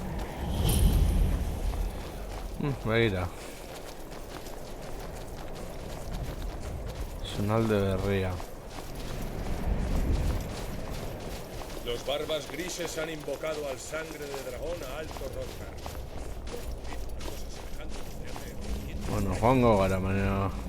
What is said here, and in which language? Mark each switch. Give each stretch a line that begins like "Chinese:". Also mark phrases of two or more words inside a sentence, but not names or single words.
Basque: Begira. Zonalde berria.
Spanish: Los barbas grises han invocado al sangre de dragón a Alto Hrothgar. Una cosa semejante podría hacer.
Basque: Bueno, joango gara, baina...